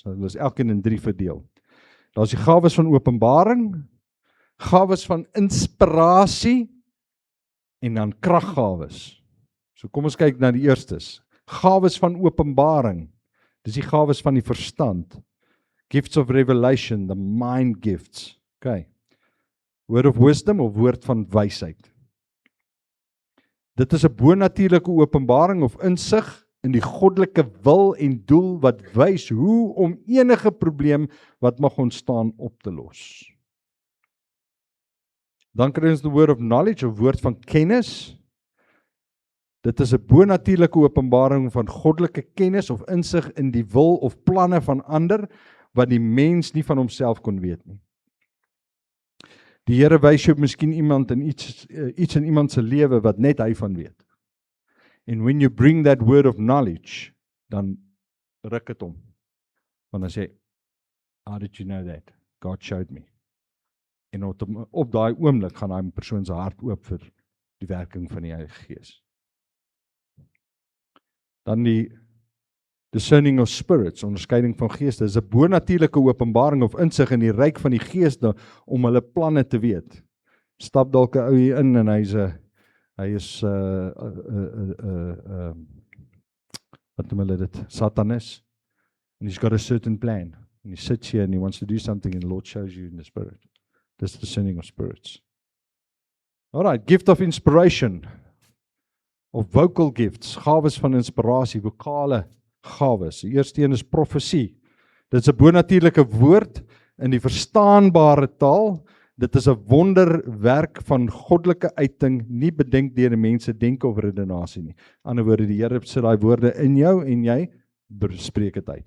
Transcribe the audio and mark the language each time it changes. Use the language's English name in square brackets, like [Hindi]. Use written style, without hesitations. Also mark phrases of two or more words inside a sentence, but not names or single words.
[Afrikaans] Hulle is elkeen in 3 verdeel. Daar's die gawes van openbaring, gawes van inspirasie en dan kraggawes. So kom ons kyk na die eerstes. Gawes van openbaring. Dis die gawes van die verstand. [English] Gifts of revelation, the mind gifts. [Afrikaans] Okay. [English] Word of wisdom [Afrikaans] of woord van wysheid. Dit is 'n bonatuurlike openbaring of insig in die goddelike wil en doel wat wys hoe om enige probleem wat mag ontstaan op te los. Dan kry ons die [English] word of knowledge [Afrikaans] of woord van kennis. Dit is 'n bonatuurlike openbaring van goddelike kennis of insig in die wil of planne van ander wat die mens nie van homself kon weet nie. Die Here wys jou miskien iemand in iets in iemand se lewe wat net hy van weet. [English] And when you bring that word of knowledge, [Afrikaans] dan ruk dit om. Want dan sê, [English] how did you know that? God showed me. [Afrikaans] En op daai oomblik gaan daai persoon se hart oop vir die werking van die Heilige Gees. Dan die [English] discerning of spirits, [Afrikaans] onderskeiding van geeste, is 'n bonatuurlike openbaring of insig in die ryk van die geeste om hulle planne te weet. Stap dalk 'n ou hier in en hy is wat noem hulle dit? Satanis. [English] And he's got a certain plan. And he sits here and he wants to do something and the Lord shows you in the spirit. This is the discerning of spirits. Alright, gift of inspiration. Of vocal gifts, [Afrikaans] gawes van inspirasie, vokale gawes. Die eerste een is profesie. Dit is 'n bonatuurlike woord in die verstaanbare taal. Dit is 'n wonderwerk van goddelike uiting, nie bedenk deur die mense denke of redenasie nie. Aan die ander woorde, die Here sit daai woorde in jou en jy spreek dit uit.